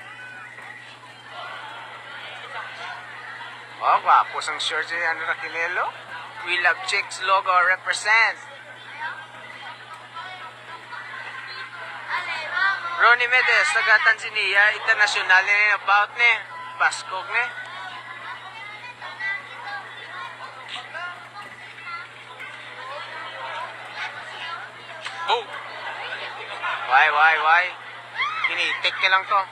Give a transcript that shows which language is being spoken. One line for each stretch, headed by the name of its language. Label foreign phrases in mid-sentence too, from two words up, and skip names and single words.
Hiligaynon: Gwapo sang shirt niya ang Raquinelo.
English: We Love Chicks logo represent.
Hiligaynon: Ronnie Medes, taga Tanzania, international na about ni. Baskog ni. Oh! Why? Tinitik niya lang to.